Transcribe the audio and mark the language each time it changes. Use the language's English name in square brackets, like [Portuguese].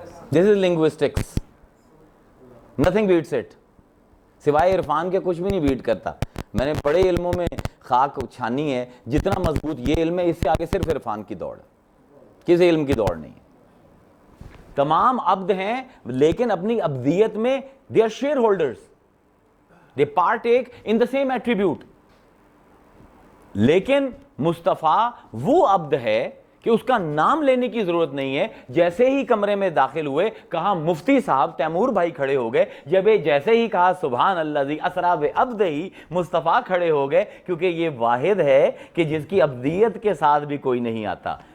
[English] This is linguistics. Nothing beats it. [Urdu] سوائے عرفان کے کچھ بھی نہیں بیٹ کرتا. میں نے بڑے علموں میں خاک چھانی ہے, جتنا مضبوط یہ علم ہے, اس سے آگے صرف عرفان کی دوڑ, کسی علم کی دوڑ نہیں ہے. تمام عبد ہیں لیکن اپنی عبدیت میں [English] they are shareholders, they partake in the same attribute. [Urdu] لیکن مصطفیٰ وہ عبد ہے کہ اس کا نام لینے کی ضرورت نہیں ہے. جیسے ہی کمرے میں داخل ہوئے, کہا مفتی صاحب, تیمور بھائی کھڑے ہو گئے. جب جیسے ہی کہا [Arabic] سبحان الذی اسری بعبدہ, [Urdu] مصطفیٰ کھڑے ہو گئے, کیونکہ یہ واحد ہے کہ جس کی عبدیت کے ساتھ بھی کوئی نہیں آتا.